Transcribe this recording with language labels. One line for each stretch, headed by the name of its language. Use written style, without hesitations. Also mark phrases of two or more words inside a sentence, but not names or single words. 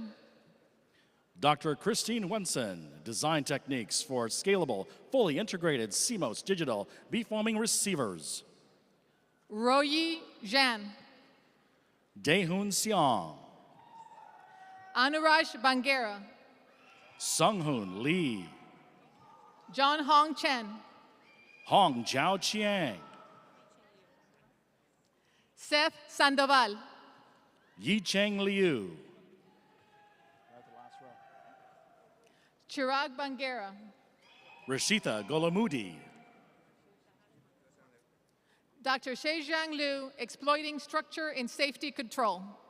English: Dr. Christine Wenson, Design Techniques for Scalable, Fully Integrated CMOS Digital Beamforming Receivers. Royi Zhan. Daehoon Siang. Anuraj Bangera. Sunghoon Lee. John Hong Chen. Hong Jiao Chiang. Seth Sandoval. Yicheng Liu. Chirag Bangera. Rashitha Golamudi. Dr. Shezhang Liu, Exploiting Structure in Safety Control.